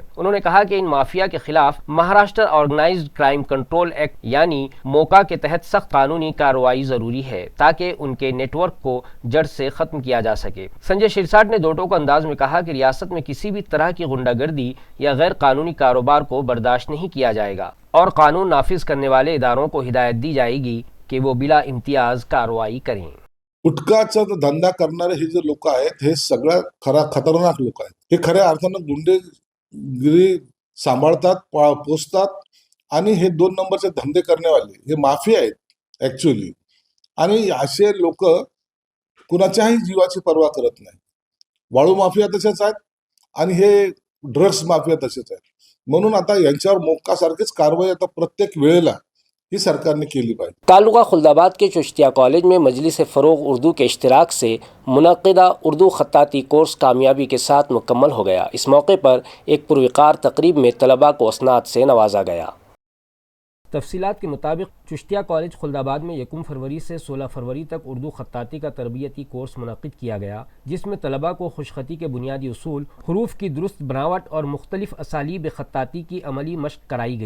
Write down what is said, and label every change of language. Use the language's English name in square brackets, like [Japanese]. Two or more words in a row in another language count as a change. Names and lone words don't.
[Urdu] انہوں نے کہا کہ ان مافیا کے خلاف مہاراشٹر آرگنائزڈ کرائم کنٹرول ایکٹ یعنی موکا کے تحت سخت قانونی کارروائی ضروری ہے تاکہ ان کے نیٹ ورک کو جڑ سے ختم کیا جا سکے۔ سنجے شرساٹ نے دو ٹوک انداز میں کہا کہ ریاست میں کسی بھی طرح کی غنڈہ گردی یا غیر قانونی کاروبار کو برداشت نہیں کیا جائے گا اور قانون نافذ کرنے والے اداروں کو ہدایت دی جائے گی کہ وہ بلا امتیاز کارروائی کریں۔ [Marathi] गुटखाचा धंदा करणारे हे जे लोक आहेत हे सगळ्यात खतरनाक लोक आहेत। हे खऱ्या अर्थानं गुंडेगिरी सांभाळतात, पोसतात आणि हे 2 नंबरचे धंदे करण्यावाले हे माफिया आहेत ऍक्च्युअली। आणि असे लोक कुणाच्याही जीवाची पर्वा करत नाही। वाळू माफिया तसेच आहेत आणि हे ड्रग्स माफिया तसेच आहेत। म्हणून आता यांच्यावर मोक्कासारखीच कारवाई आता प्रत्येक वेळेला ही सरकारने केली पाहिजे। [Urdu] تعلقہ خلدآباد کے چشتیہ کالج میں مجلس فروغ اردو کے اشتراک سے منعقدہ اردو خطاطی کورس کامیابی کے ساتھ مکمل ہو گیا. اس موقع پر ایک پروقار تقریب میں طلبہ کو اسناد سے نوازا گیا. تفصیلات کے مطابق چشتیہ کالج خلدآباد میں 1 فروری سے 16 فروری تک اردو خطاطی کا تربیتی کورس منعقد کیا گیا، جس میں طلبہ کو خوشخطی کے بنیادی اصول، حروف کی درست بناوٹ اور مختلف اسالیب خطاطی کی عملی مشق کرائی گئی.